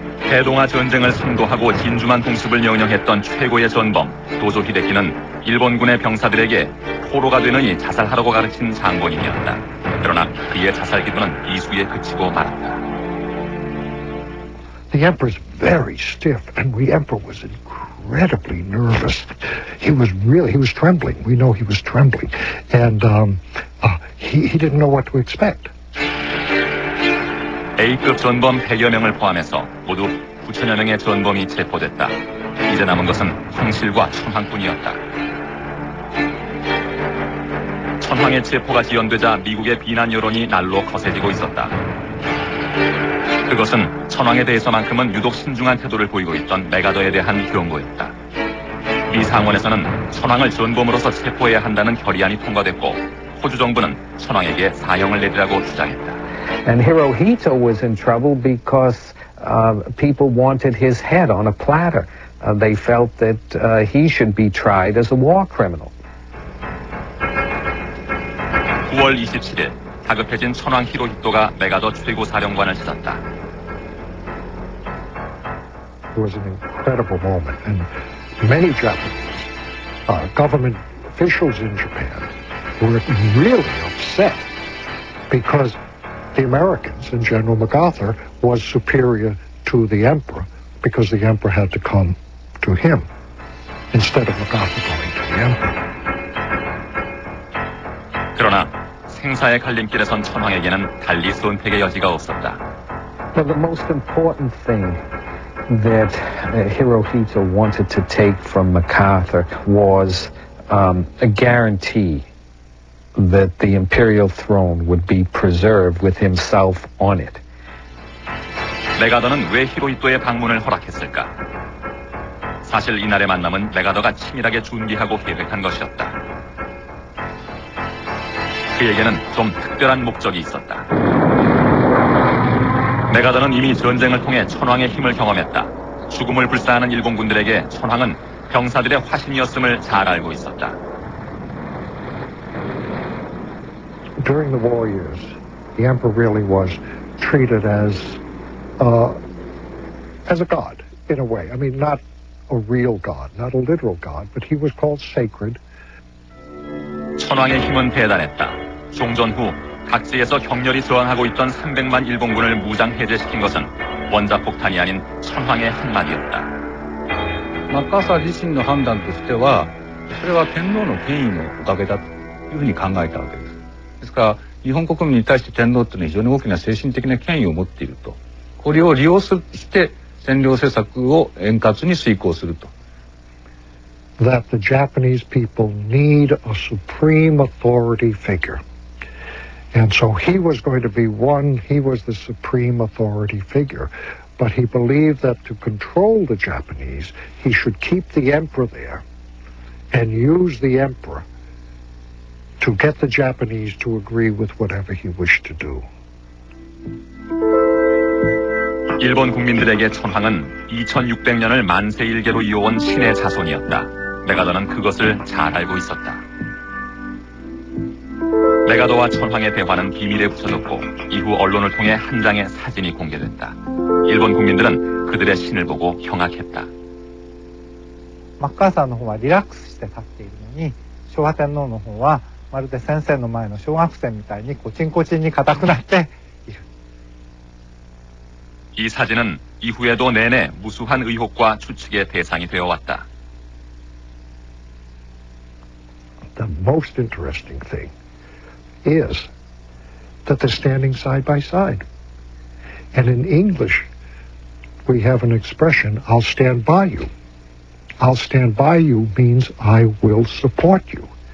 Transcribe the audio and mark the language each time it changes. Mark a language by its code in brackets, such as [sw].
[ko] 대동아 전쟁을 선도하고 진주만 공습을 명령했던 최고의 전범 도조 히데키는 일본군의 병사들에게 포로가 되느니 자살하라고 가르친 장본인이었다. 그러나 그의 자살 기도는 이수에 그치고 말았다. [en] The emperor's very stiff, and the emperor was incredibly nervous. He was trembling. We know he was trembling, and he didn't know what to expect. [ko] A급 전범 100여 명을 포함해서 모두 9천여 명의 전범이 체포됐다. 이제 남은 것은 황실과 천황뿐이었다. 천황의 체포가 지연되자 미국의 비난 여론이 날로 거세지고 있었다. 그것은 천황에 대해서만큼은 유독 신중한 태도를 보이고 있던 메가더에 대한 경고였다. 미 상원에서는 천황을 전범으로서 체포해야 한다는 결의안이 통과됐고 호주 정부는 천황에게 사형을 내리라고 주장했다. [en] And Hirohito was in trouble because people wanted his head on a platter. They felt that he should be tried as a war criminal. [ko] 9월 27일 다급해진 천황 히로히토가 메가더 최고 사령관을 찾았다. [en] It was an incredible moment, and many Japanese government officials in Japan were really upset because the Americans and General MacArthur was superior to the emperor because the emperor had to come to him instead of MacArthur going to the emperor. [ko] 그러나 생사의 갈림길에 선 천황에게는 달리 선택의 여지가 없었다. [en] Well, the most important thing that Hirohito wanted to take from MacArthur was a guarantee that the imperial throne would be preserved with himself on it. [ko] 메가더는 왜 히로히토의 방문을 허락했을까? 사실 이날의 만남은 메가더가 치밀하게 준비하고 계획한 것이었다. 그에게는 좀 특별한 목적이 있었다. 메가더는 이미 전쟁을 통해 천황의 힘을 경험했다. 죽음을 불사하는 일본군들에게 천황은 병사들의 화신이었음을 잘 알고 있었다. [en] During the war years, the emperor really was treated as a god, in a way. I mean, not a real god, not a literal god, but he was called sacred. [ko] 천황의 힘은 대단했다. 종전 후 각지에서 격렬히 저항하고 있던 300만 일본군을 무장 해제시킨 것은 원자폭탄이 아닌 천황의 한마디였다. [ja] マッカーサー自身の判断としては、それは天皇の権威のおかげだというふうに考えたわけです。ですから、日本国民に対して天皇というのは非常に大きな精神的な権威を持っていると。これを利用して占領政策を円滑に遂行すると。 [en] That the Japanese people need a supreme authority figure. And so he was going to be he was the supreme authority figure. But he believed that to control the Japanese, he should keep the emperor there and use the emperor to get the Japanese to agree with whatever he wished to do. [ko] 일본 국민들에게 천황은 2600년을 만세일계로 이어온 신의 자손이었다. 메가더는 그것을 잘 알고 있었다. 메가더와 천황의 대화는 비밀에 붙여졌고 이후 언론을 통해 한 장의 사진이 공개됐다. 일본 국민들은 그들의 신을 보고 경악했다. [ja] マッカーサーの方はリラックスして立っているのに、昭和天皇の方はまるで先生の前の小学生みたいにコチンコチンに硬くなっている。 [ko] 이 사진은 이후에도 내내 무수한 의혹과 추측의 대상이 되어왔다. [en] The most interesting thing is that they're standing side by side. And in English, we have an expression, I'll stand by you. I'll stand by you means I will support you.